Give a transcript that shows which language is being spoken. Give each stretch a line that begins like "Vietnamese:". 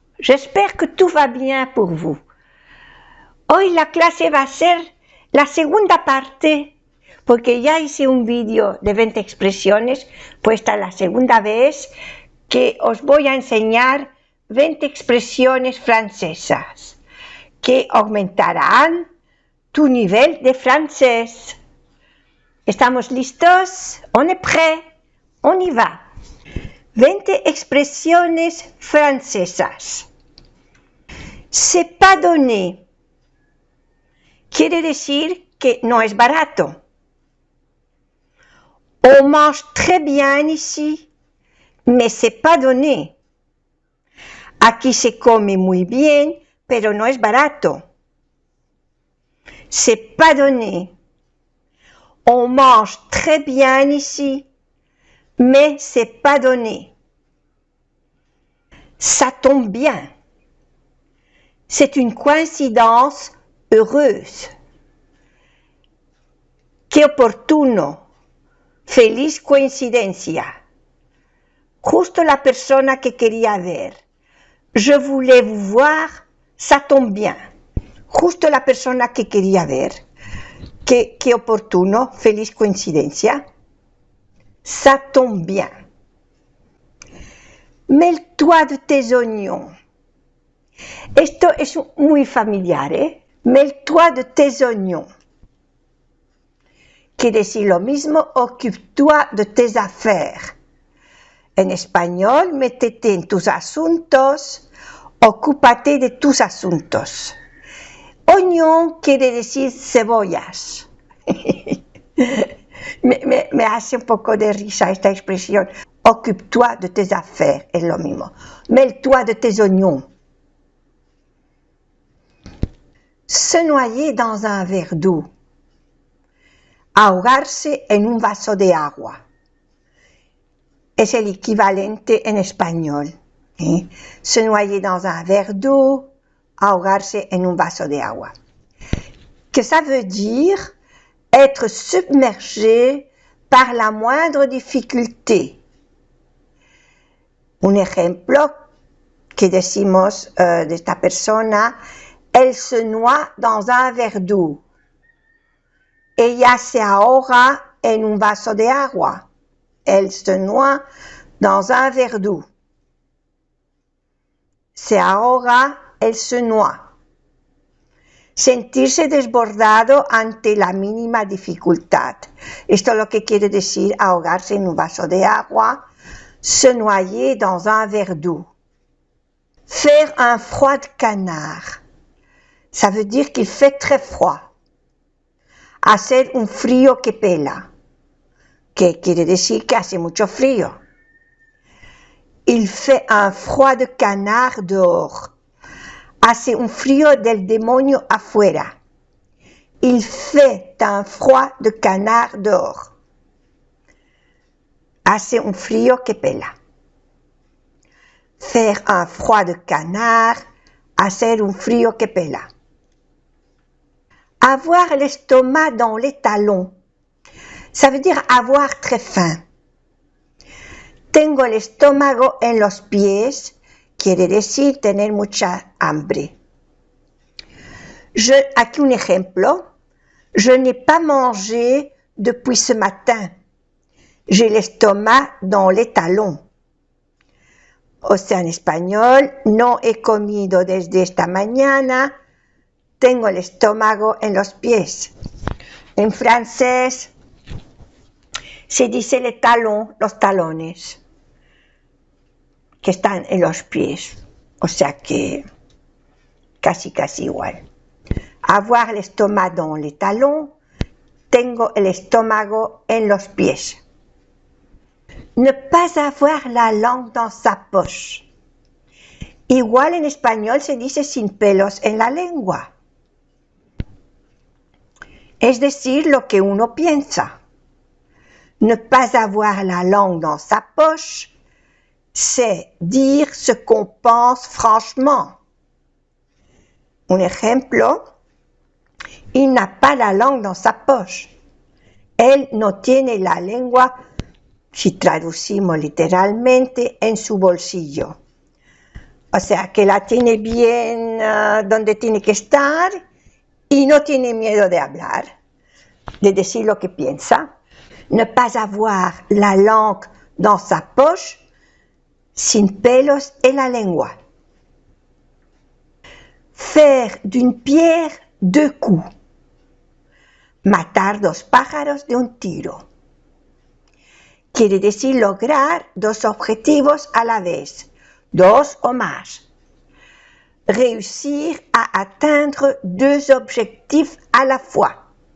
French: J'espère que tout va bien pour vous.
Spanish: Hoy la clase va a ser la segunda parte, porque ya hice un vídeo de 20 expresiones, pues esta es la segunda vez que os voy a enseñar 20 expresiones francesas que aumentarán tu nivel de francés. ¿Estamos listos?
French: ¿On est prêt? On y va.
Spanish: 20 expresiones francesas.
French: C'est pas donné.
Spanish: Quiere decir que no es barato.
French: On mange très bien ici, mais c'est pas donné.
Spanish: Aquí se come muy bien, pero no es barato.
French: C'est pas donné. On mange très bien ici, mais c'est pas donné. Ça tombe bien. C'est une coïncidence heureuse.
Spanish: Qué opportuno. Feliz coincidencia. Justo la persona que quería ver.
French: Je voulais vous voir, ça tombe bien.
Spanish: Justo la persona que quería ver. Qué oportuno, feliz coincidencia.
French: Ça tombe bien. Mêle-toi de tes oignons.
Spanish: Esto es muy familiar, ¿eh?
French: Mêle-toi de tes oignons.
Spanish: Quiere decir lo mismo,
French: occupe-toi de tes affaires.
Spanish: En español, métete en tus asuntos, ocúpate de tus asuntos. Oignon quiere decir cebollas. me hace un poco de risa esta expresión.
French: Occupe-toi de tes affaires,
Spanish: es lo mismo.
French: Mêle-toi de tes oignons. Se noyer dans un verre d'eau.
Spanish: Ahogarse en un vaso de agua. Es el equivalente en español.
French: Se noyer dans un verre d'eau,
Spanish: ahogarse en un vaso de agua.
French: Que ça veut dire être submergé par la moindre difficulté.
Spanish: Un ejemplo que decimos de esta persona,
French: elle se noie dans un verre d'eau.
Spanish: Ella se ahoga en un vaso de agua.
French: Elle se noie dans un verre d'eau.
Spanish: Se ahoga,
French: elle se noie.
Spanish: Sentirse desbordado ante la mínima dificultad. Esto es lo que quiere decir ahogarse en un vaso de agua.
French: Se noyer dans un verre d'eau. Faire un froid de canard. Ça veut dire qu'il fait très froid.
Spanish: Hacer un frío que pela. Que quiere decir que hace mucho frío.
French: Il fait un froid de canard dehors.
Spanish: Hace un frío del demonio afuera.
French: Il fait un froid de canard dehors.
Spanish: Hace un frío que pela.
French: Faire un froid de canard,
Spanish: hacer un frío que pela.
French: Avoir l'estomac dans les talons. Ça veut dire avoir très faim.
Spanish: Tengo el estómago en los pies, quiere decir tener mucha hambre. Aquí un ejemplo.
French: Je n'ai pas mangé depuis ce matin. J'ai l'estomac dans les talons.
Spanish: O sea, en español, no he comido desde esta mañana. Tengo el estómago en los pies. En francés se dice
French: les talons,
Spanish: los talones, que están en los pies. O sea que casi igual.
French: Avoir l'estomac dans les talons,
Spanish: tengo el estómago en los pies.
French: Ne pas avoir la langue dans sa poche.
Spanish: Igual en español se dice sin pelos en la lengua. Es decir, lo que uno piensa.
French: Ne pas avoir la langue dans sa poche, c'est dire ce qu'on pense franchement.
Spanish: Un ejemplo,
French: il n'a pas la langue dans sa poche.
Spanish: Él no tiene la lengua, si traducimos literalmente, en su bolsillo. O sea, que la tiene bien donde tiene que estar y no tiene miedo de hablar, de decir lo que piensa.
French: Ne pas avoir la langue dans sa poche,
Spanish: sin pelos en la lengua.
French: Faire d'une pierre deux coups.
Spanish: Matar dos pájaros de un tiro. Quiere decir lograr dos objetivos a la vez, dos o más.
French: Réussir à atteindre deux objectifs à la fois.